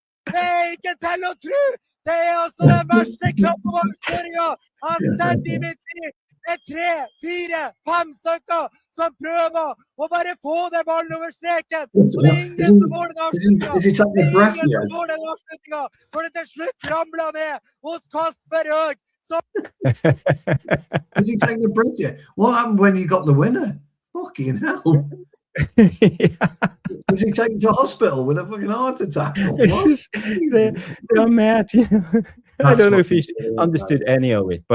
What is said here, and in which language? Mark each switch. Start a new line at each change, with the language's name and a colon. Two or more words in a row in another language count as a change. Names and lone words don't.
Norwegian: Det er altså den verste klappeballskåringa av Zerbi mitt tid. Det er 3, 4, 5 stykker som prøver å bare få den ballen over streken. Og det er ingen som får den avslutninga. For det til slutt ramler ned hos Kasper Høeg.
English: Is he taking the breath yet? What happened when you got the winner? Fucking hell. Was he taken to hospital with a fucking heart attack? They're mad. I don't know if he understood any of it, but